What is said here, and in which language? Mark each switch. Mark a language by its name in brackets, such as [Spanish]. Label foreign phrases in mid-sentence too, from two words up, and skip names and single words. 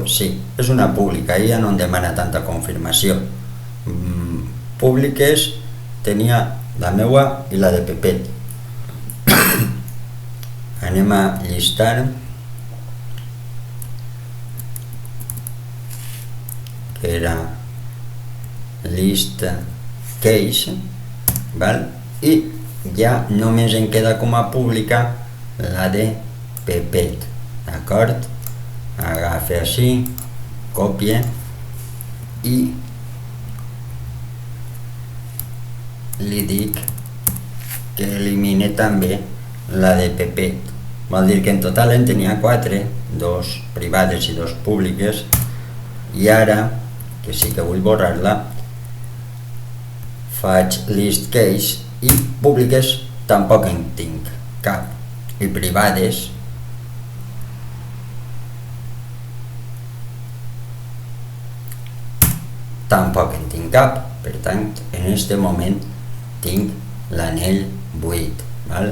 [Catalan] Sí, és una pública, ella no em demana tanta confirmació. Públiques tenia la meua i la de Pepet. Anem a llistar, que era [English] list case, [Catalan] val? I ja només em queda com a pública la de Pepet, d'acord? Agafa així, copia i li dic que elimine també la de Pepet. Vol dir que en total en tenia 4, 2 privades i 2 públiques, i ara, que sí que vull borrar-la, faig [English] list case, [Catalan] i públiques tampoc en tinc cap, i privades tampoc en tinc cap. Per tant, en este moment tinc l'anell buit, val?